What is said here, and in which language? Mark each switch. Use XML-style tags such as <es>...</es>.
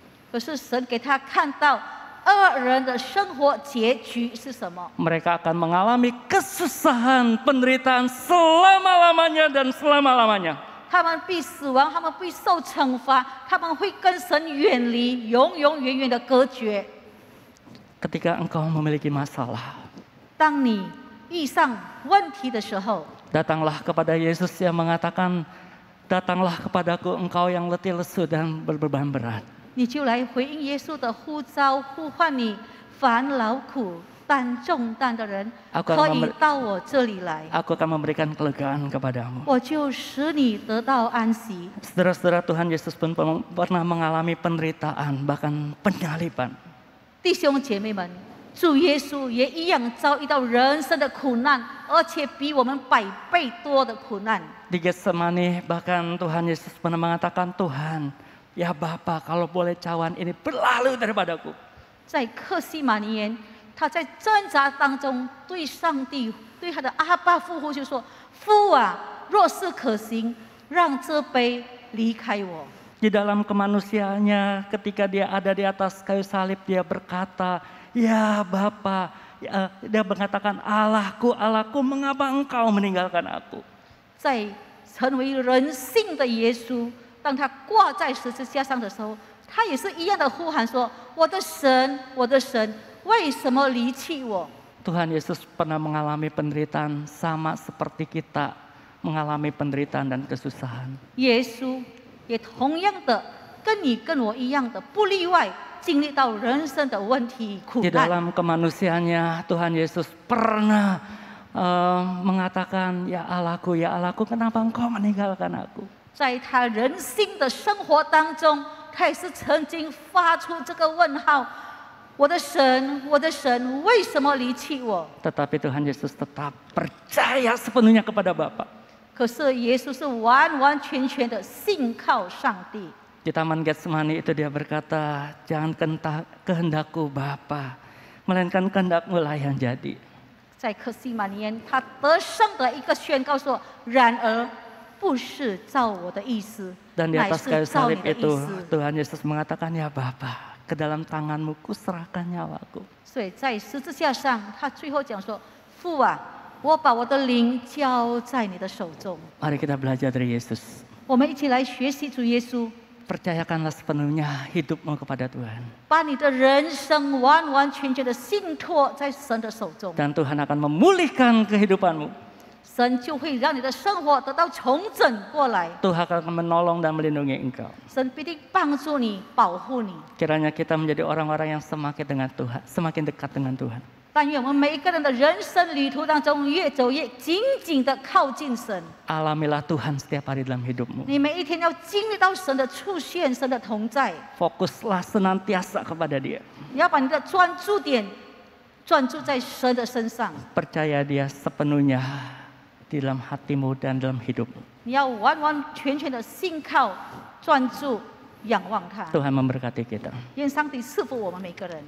<zh>可是神给他看到恶人的生活结局是什么？</zh> <id>Mereka akan mengalami kesusahan, penderitaan selama-lamanya dan selama-lamanya.</id> <zh>他们必死亡，他们必受惩罚，他们会跟神远离，永永远远的隔绝。</zh> <id>Ketika engkau memiliki masalah,</id> <zh>当你遇上问题的时候，</zh> <id>datanglah kepada Yesus yang mengatakan, datanglah kepadaku engkau yang letih lesu dan berbeban berat.</id> <zh>你就来回应耶稣的呼召，呼唤你烦劳苦担重担的人，</zh> <id>Aku</id> <zh>可</zh> <id>akan</id> <zh>以到我这里来，</zh> <id>Aku akan memberikan kelegaan kepadamu.</id> <zh>我就使你得到安息。</zh> <id>Saudara-saudara, Tuhan Yesus pun pernah mengalami penderitaan, bahkan penyaliban.</id> <zh>弟兄姐妹们，主耶稣也一样遭遇到人生的苦难，而且比我们100倍多的苦难。</zh> <id>Di Getsemani bahkan Tuhan Yesus pernah mengatakan, Tuhan, ya Bapa, kalau boleh cawan ini berlalu daripadaku.</id> <zh>在客西马尼园，他在挣扎当中对上帝、对他的阿爸父呼就说：“父啊，若是可行，让这杯离开我。”</zh> <id>Di dalam kemanusiaannya, ketika dia ada di atas kayu salib, dia berkata, ya Bapa, dia mengatakan, Allahku, Allahku, mengapa engkau meninggalkan aku?</id> <zh>在成为人性的耶稣，当他挂在十字架上的时候，他也是一样的呼喊说：“我的神，我的神，为什么离弃我？”</zh> <id>Tuhan Yesus pernah mengalami penderitaan sama seperti kita mengalami penderitaan dan kesusahan.</id> <zh>耶稣也同样的跟你跟我一样的，不例外，经历到人生的问题苦</zh> <id>Di</id> <zh>难。</zh> <id>dalam kemanusiaannya, Tuhan Yesus pernah mengatakan, ya Allahku, kenapa engkau meninggalkan aku?</id> <zh>在他人性的生活当中，他也是曾经发出这个问号：“我的神，我的神，为什么离弃我？”</zh> <id>Tetapi Tuhan Yesus tetap percaya sepenuhnya kepada Bapa.</id> <zh>可是耶稣是完完全全的信靠上帝。</zh> <id>Di Taman Getsemani itu dia berkata, jangan kehendakku Bapa, melainkan kehendakmu lah yang jadi.</id> <zh>在客西马尼园，他得胜的一个宣告说：“然而，不是照我的意思，</zh> <id>Dan di</id> <zh>乃</zh> <id>atas</id> <zh>是</zh> <id>kayu</id> <zh>照你</zh> <id>salib</id> <zh>的意</zh> <id>itu</id> <zh>思。</zh> <id>Tuhan Yesus mengatakan, ya Bapa, ke dalam tanganmu kuserahkan nyawaku.</id> <zh>所以在十字架上，他最后讲说：“父啊，我把我的灵交在你的手中。”</zh> <id>Mari kita belajar dari Yesus.</id> <zh>我们一起来学习主耶稣，</zh> <id>Percayakanlah sepenuhnya hidupmu kepada Tuhan.</id> <zh>把你的人生完完全全的信托在神的手中，</zh> <id>Dan Tuhan akan memulihkan kehidupanmu.</id> <zh>神就会让你的生活得到重整过来，</zh> <id>Tuhan akan menolong dan melindungi engkau.</id> <zh>神必定帮助你、保护你。</zh> <id>Kiranya kita menjadi orang-orang yang semakin dengan Tuhan, semakin dekat dengan Tuhan.</id> <zh>但愿我们每一个人的人生旅途当中，越走越紧紧的靠近神。</zh> <id>Alamilah Tuhan setiap hari dalam hidupmu.</id> <zh>你每一天要经历到神的出现、神的同在，</zh> <id>Fokuslah senantiasa kepada Dia.</id> <zh>你要把你的专注点专注在神的身上，</zh> <id>Percaya Dia sepenuhnya di dalam hatimu dan dalam hidupmu.</id> <zh>你要完完全全的信靠、专注、仰望他。</zh> <id>Tuhan memberkati kita.</id> <zh>愿上帝赐福我们每个人。</zh>